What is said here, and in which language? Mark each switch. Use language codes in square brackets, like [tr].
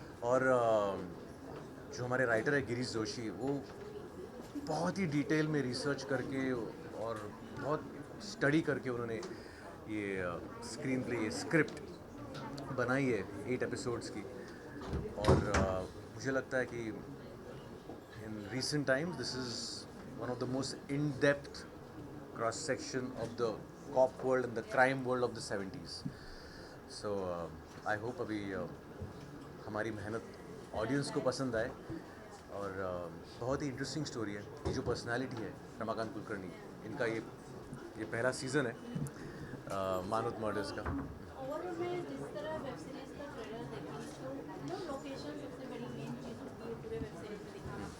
[hi] और जो हमारे राइटर है गिरीश जोशी, वो बहुत ही डिटेल में रिसर्च करके और बहुत स्टडी करके उन्होंने ये स्क्रीन प्ले, ये स्क्रिप्ट बनाई है 8 एपिसोड्स की। और मुझे लगता है कि [en] In recent times this is one of the most in-depth cross section of the cop world and the crime world of the 70s. So I hope [hi] अभी हमारी मेहनत ऑडियंस को पसंद आए। और बहुत ही इंटरेस्टिंग स्टोरी है। ये जो पर्सनालिटी है रमाकांत कुलकर्णी, इनका ये पहला सीज़न है मानवत मर्डर्स का। ओवरऑल में जिस तरह वेब सीरीज का ट्रेलर देखा तो लोकेशन सबसे बड़ी मेन चीज़ होती है पूरे वेब सीरीज में दिखाना।